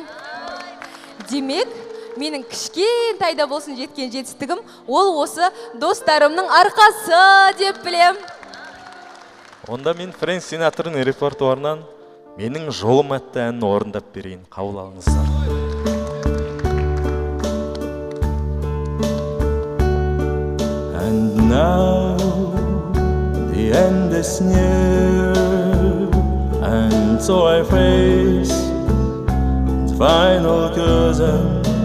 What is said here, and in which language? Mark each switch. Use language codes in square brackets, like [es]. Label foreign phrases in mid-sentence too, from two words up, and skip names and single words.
[kk] Демек, менің кішкентайда болсын жеткен жетістігім ол осы достарымның арқасы деп білем. Онда мен Фрэнк Синатрның репертуарынан менің жолым атты әнін орындап берейін. Қабыл алыңыздар. [en] And now the end is near, and so I face the final curtain.